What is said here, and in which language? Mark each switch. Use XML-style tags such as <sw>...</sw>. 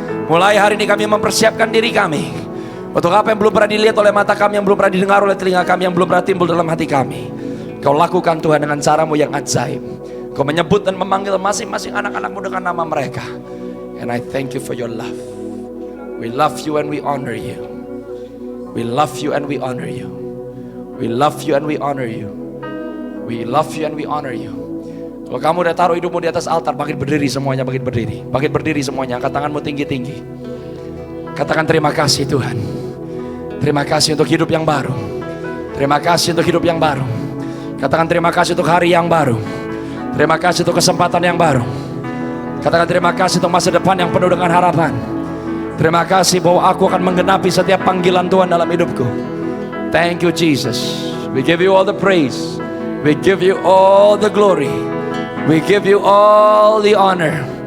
<id>Mulai hari ini kami mempersiapkan diri kami untuk apa yang belum pernah dilihat oleh mata kami, yang belum pernah didengar oleh telinga kami, yang belum pernah timbul dalam hati kami. Kau lakukan Tuhan dengan caramu yang ajaib. Kau menyebut dan memanggil masing-masing anak-anakmu dengan nama mereka.</id> <en>And I thank you for your love. We love you and we honor you. We love you and we honor you. We love you and we honor you. We love you and we honor you.</en> <id>Kalau kamu udah taruh hidupmu di atas altar, bangkit berdiri semuanya, bangkit berdiri. Bangkit berdiri semuanya, angkat tanganmu tinggi-tinggi. Katakan terima kasih Tuhan. Terima kasih untuk hidup yang baru. Terima kasih untuk hidup yang baru. Katakan terima kasih untuk hari yang baru. Terima kasih untuk kesempatan yang baru. Katakan terima kasih untuk masa depan yang penuh dengan harapan. Terima kasih bahwa aku akan menggenapi setiap panggilan Tuhan dalam hidupku.</id> <en>Thank you Jesus. We give you all the praise. We give you all the glory. We give you all the honor.</en>